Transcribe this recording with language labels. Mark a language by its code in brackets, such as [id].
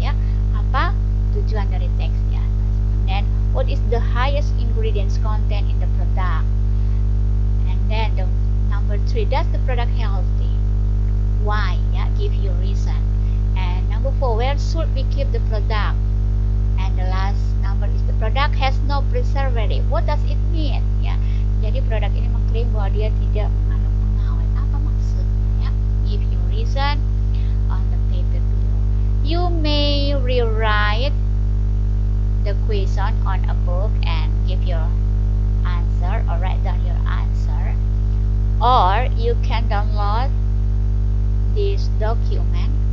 [id] Ya, apa tujuan dari teks di atas? [en] And then, what is the highest ingredients content in the product? And then the number 3, does the product healthy? Why? Ya, give you reason. And number 4, where should we keep the product? And the last number is the product has no preservative. What does it mean? [id] Ya, jadi produk ini mengklaim bahwa dia tidak mengandung pengawet. Apa maksudnya? Ya, [en] give you reason on the paper below. You may rewrite the question on a book and give your answer or write down your answer, or you can download this document.